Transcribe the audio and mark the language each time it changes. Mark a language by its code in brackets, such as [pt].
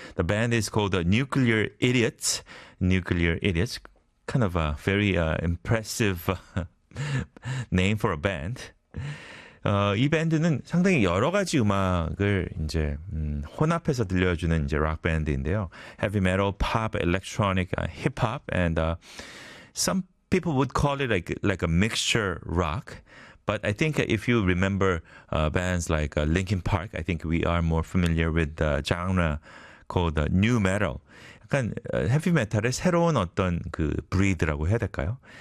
[en] The band is called Nuclear Idiots. Nuclear Idiots. Kind of a very impressive name for a band. [ko] 이 밴드는 상당히 여러 가지 음악을 이제 혼합해서 들려주는 이제 록 밴드인데요. [en] Heavy metal, pop, electronic, hip hop, and some people would call it like a mixture rock. But I think if you remember bands like Linkin Park, I think we are more familiar with the genre called new metal. [ko] 약간 헤비 메탈의 새로운 어떤 그 브리드라고 해야 될까요?